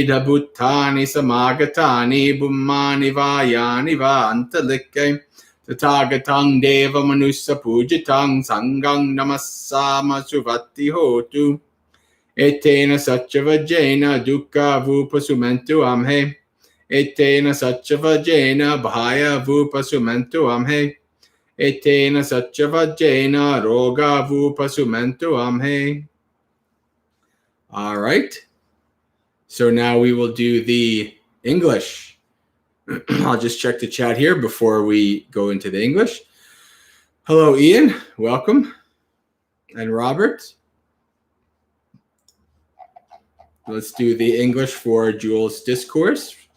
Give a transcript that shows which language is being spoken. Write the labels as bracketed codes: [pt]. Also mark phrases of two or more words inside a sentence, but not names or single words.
[pi] da Buttani Samagatani Bummani Vayani Va Antalike Tathagatang Deva Manusa Pujitang Sangang Namassama Suvati Hotu Etena Satchavajena Dukkha Vupasumentu Amhe Etena Satchavajena Bhaya Vupasumentu Amhe Etena Satchavajena Roga Vupasumentu Amhe. [en] All right. So now we will do the English. I'll just check the chat here before we go into the English. Hello, Ian. Welcome. And Robert. Let's do the English for Jules' discourse.